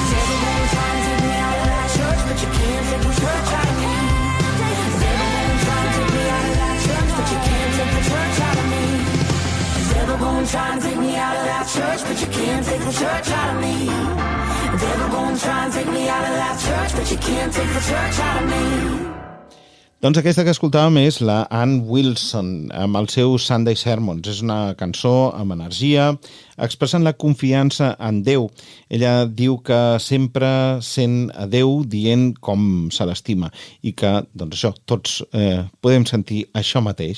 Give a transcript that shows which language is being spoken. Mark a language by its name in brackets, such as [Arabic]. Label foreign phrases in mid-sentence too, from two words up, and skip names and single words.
[English] Devil gonna try and take me out of that church, but you can't take the church out of me. Devil gonna try and take me out of that church, but you can't take the church out of me. Devil gonna try and take me out of that church, but you can't take the church out of me. Devil gonna try and take me out of that church, but you can't take the church out of me. [Catalan] Doncs aquesta que escoltàvem és la Ann Wilson, amb el seu Sunday Sermons. És una cançó amb energia, expressant la confiança en Déu. Ella diu que sempre sent a Déu dient com se l'estima i que, doncs això, tots podem sentir això mateix.